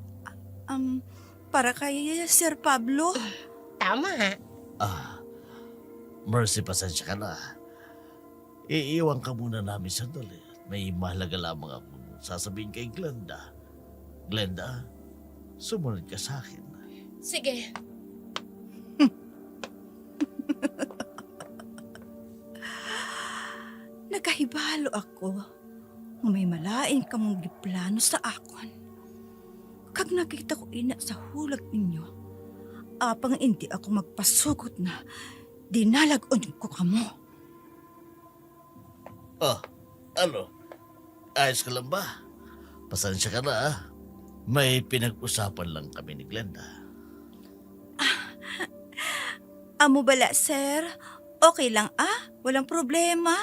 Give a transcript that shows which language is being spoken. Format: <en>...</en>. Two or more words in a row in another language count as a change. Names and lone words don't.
<tl>Para kay Sir Pablo. Tama. Mercy, pasensya ka na. Iiwan ka muna namin sandali. May mahalaga lamang akong sasabihin kay Glenda. Glenda, sumunod ka sa akin. Sige.</tl> <hil>Nagkahibalo ako. May malain ka mong giplano sa akon. Kag nakita ko ina sa hulag ninyo, apang hindi ako magpasugot na dinalagon ko kamo.</hil> <tl>Ano? Ayos ka lang ba? Pasensya ka na. May pinag-usapan lang kami ni Glenda.</tl> <hil>Amo bala, sir?</hil> <tl>Okay lang, Walang problema.</tl>